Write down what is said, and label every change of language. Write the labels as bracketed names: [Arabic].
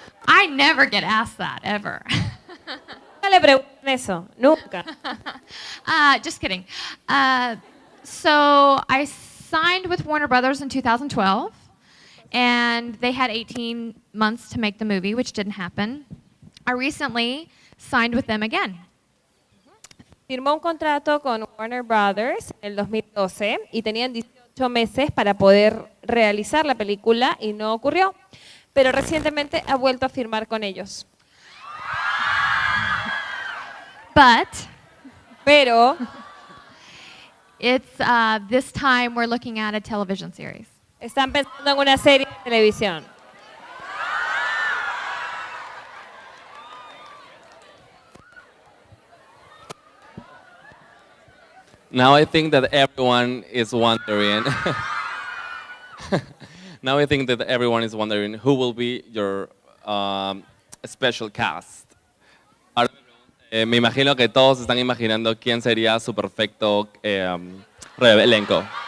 [English] I never get asked that, ever. [Spanish] No le pregunten eso, nunca. [English] Just kidding. So I signed with Warner Brothers in 2012, and they had 18 months to make the movie, which didn't happen. I recently signed with them again. [Spanish] Firmó un contrato con Warner Brothers en el 2012 y tenían 18 meses para poder realizar la película y no ocurrió. Pero recientemente ha vuelto a firmar con ellos. Pero [English] It's this time we're looking at a television series. [Spanish] están pensando en una serie de televisión. [English] Now I think that everyone is wondering. Now I think that everyone is wondering who will be your special cast. [Spanish] Ahora, me imagino que todos están imaginando quién sería su perfecto elenco.